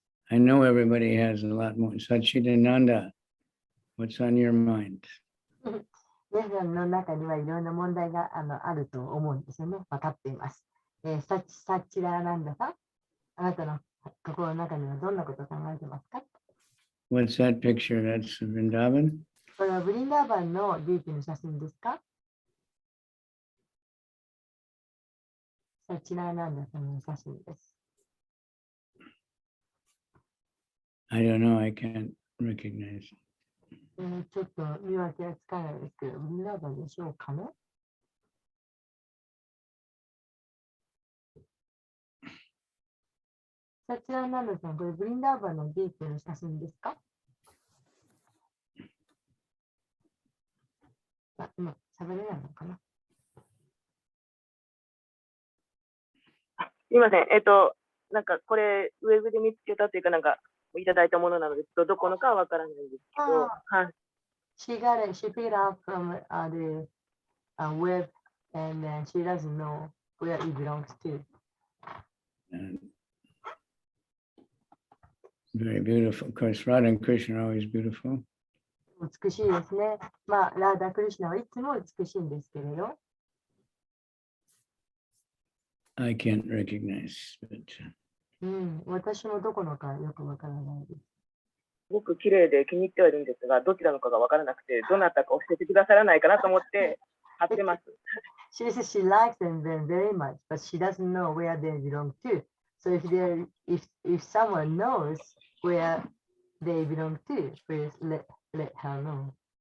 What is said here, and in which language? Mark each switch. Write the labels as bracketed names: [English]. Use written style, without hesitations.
[English] I know everybody has a lot more. Sachidananda, what's on your mind? [Japanese] 皆さんの中にはいろんな問題があると思うんですよね。分かっています。サチラーナンダさん、あなたの心の中にはどんなことを考えてますか？ [English] What's that picture? That's Vrindavan? [Japanese] これはブリンダーバンのディープの写真ですか？サチラーナンダさんの写真です。 [English] I don't know. I can't recognize. [Japanese] ちょっと見分けがつかないですけど、ブリンダーバンでしょうかね？サチラーナンダさん、これブリンダーバンのディープの写真ですか？今、喋れないのかな？すいません。なんかこれ、ウェブで見つけたというか、なんかいただいたものなので、どこのかはわからないんですけど、はい。 [English] She picked it up from the web, and then she doesn't know where it belongs to. And very beautiful. Of course, Radha and Krishna are always beautiful. [Japanese] 美しいですね。まあ、ラーダ・クリシュナはいつも美しいんですけれど、 [English] I can't recognize, but [Japanese] 私もどこのかよくわからないです。すごく綺麗で気に入ってはいるんですが、どちらのかがわからなくて、どなたか教えてくださらないかなと思って貼ってます。 [English] She says she likes them very much, but she doesn't know where they belong to. So if someone knows where they belong to, please let her know.